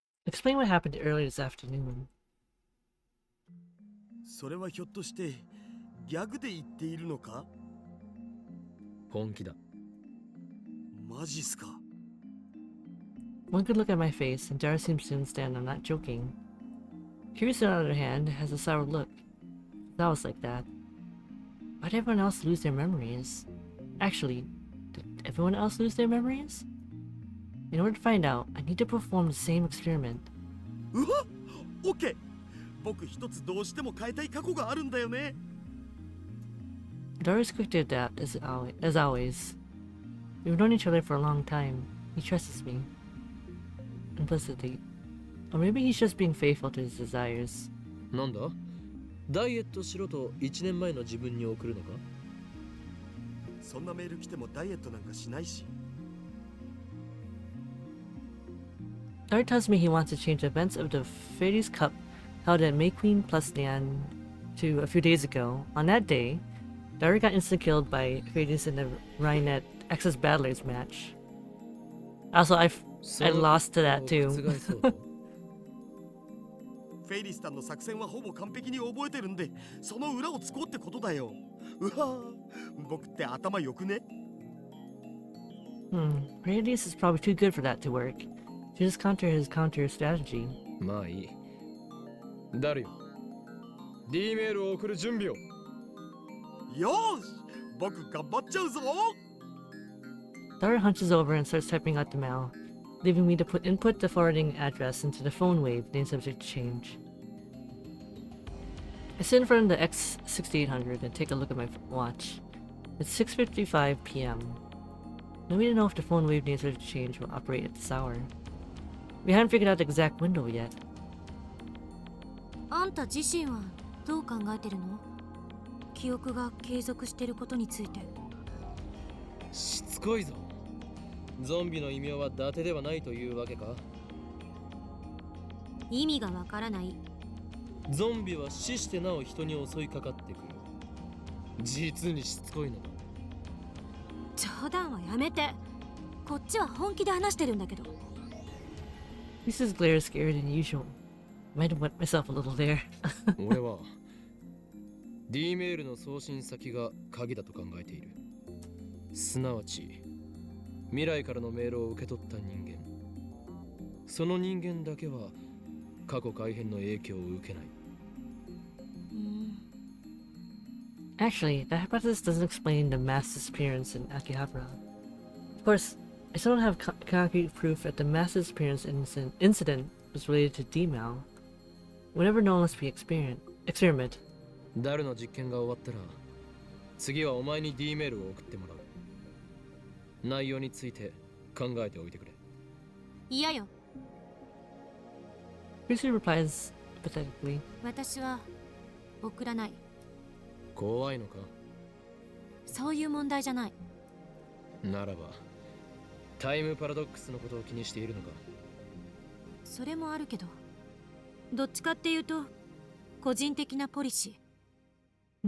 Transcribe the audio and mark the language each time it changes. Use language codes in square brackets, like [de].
[en] Explain what happened earlier this afternoon. [ja] それはひょっとしてギャグで言っているのか？本気だ。マジっすか？ [en] One could look at my face, and Daru seems to understand I'm not joking. Kirisa, on the other hand, has a sour look. That was like that. Why did everyone else lose their memories? Actually, did everyone else lose their memories? In order to find out, I need to perform the same experiment. [ja] うわ、オッケー。僕一つどうしても変えたい過去があるんだよね。 [en] Daru's quick to adapt, as always. We've known each other for a long time. He trusts me. Implicitly. Or maybe he's just being faithful to his desires. [ja] なんだ？ダイエットしろと1年前の自分に送るのか？そんなメール来てもダイエットなんかしないし。 [en] Daru tells me he wants to change the events of the Fairies Cup held at May Queen plus Nan to a few days ago. On that day, Daru got insta-killed by Fairies in the Rhinet Access Battlers match. Also, I lost to that too. [ja] フェイリスタンの作戦はほぼ完璧に覚えてるんで、その裏をつこうってことだよ。うわ、僕って頭良くね？ [en] Radius is probably too good for that to work. To just counter his counter strategy. [ja] まあいい。ダルよ。 D メールを送る準備を。よーし、僕頑張っちゃうぞ。 [en] Daru hunches over and starts typing out the mail, leaving me to input the forwarding address into the phone wave named subject to change. I sit in front of the X6800 and take a look at my watch. It's 6:55 p.m. No way to know if the phone wave named subject to change will operate at this hour. We haven't figured out the exact window yet. [ja] あんた自身はどう考えてるの？記憶が継続してることについて。しつこいぞ。ゾンビの異名は伊達ではないというわけか？意味がわからない。ゾンビは死してなお人に襲いかかってくる。実にしつこいのだ。冗談はやめて。こっちは本気で話してるんだけど。 [en] Lisa's glare is scarier than usual. Might have wet myself a little there. [ja] 俺は D メールの送信先が鍵だと考えている。すなわち未来からのメールを受け取った人間。その人間だけは過去改変の影響を受けない。 [en] Actually, that hypothesis doesn't explain the mass disappearance in Akihabara. Of course, I still don't have concrete proof that the mass disappearance incident was related to D-Mal. We'll never know unless we experiment. [ja] ダルの実験が終わったら、次はお前に D メールを送ってもらう。内容について考えておいてくれ。嫌よ。 [en] Chrissy replies pathetically. [ja] 私は送らない。怖いのか？そういう問題じゃない。ならばタイムパラドックスのことを気にしているのか？それもあるけど、どっちかっていうと個人的なポリシー。